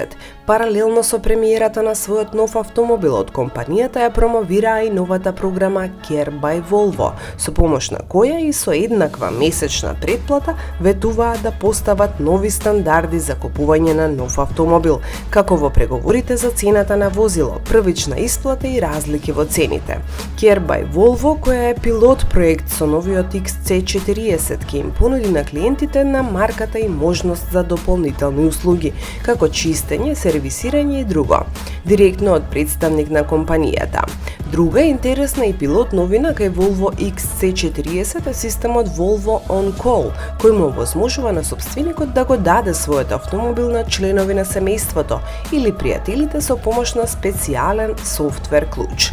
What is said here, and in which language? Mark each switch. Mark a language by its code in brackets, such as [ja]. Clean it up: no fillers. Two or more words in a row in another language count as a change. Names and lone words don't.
[mk] Паралелно со премиерата на својот нов автомобил од компанијата ја промовираа и новата програма Care by Volvo, со помош на која и со еднаква месечна претплата ветуваа да постават нови стандарди за купување на нов автомобил, како во преговорите за цената на возило, првична исплата и разлики во цените. Care by Volvo, која е пилот проект со новиот XC40, ќе им понуди на клиентите на марката и можност за дополнителни услуги, како чистење, сервисирање и друго, директно од представник на компанијата. Друга интересна и пилот новина кај Volvo XC40 е системот Volvo On Call, кој му овозможува на собственикот да го даде својот автомобил на членови на семејството или пријателите со помош на специјален софтвер клуч.